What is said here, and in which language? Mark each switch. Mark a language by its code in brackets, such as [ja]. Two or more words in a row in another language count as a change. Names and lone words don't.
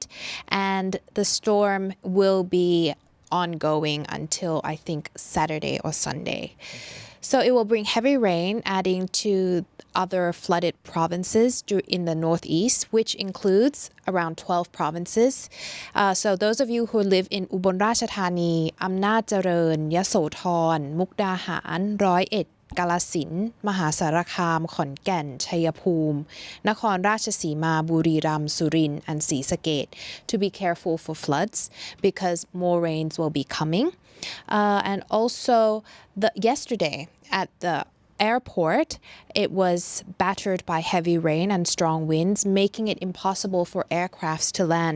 [en] And the storm will be ongoing until I think Saturday or Sunday. So it will bring heavy rain, adding to other flooded provinces in the northeast, which includes around 12 provinces. So those of you who live in Ubon Ratchathani, Amnat Chareun, Yasothon, Mukdahan, Roi Et, กาฬสินธุ์มหาสารคามขอนแก่นชัยภูมินครราชสีมาบุรีรัมย์สุรินทร์ and ศรีสะเกษ to be careful for floods because more rains will be coming. And also yesterday at the airport, it was battered by heavy rain and strong winds, making it impossible for aircrafts to land.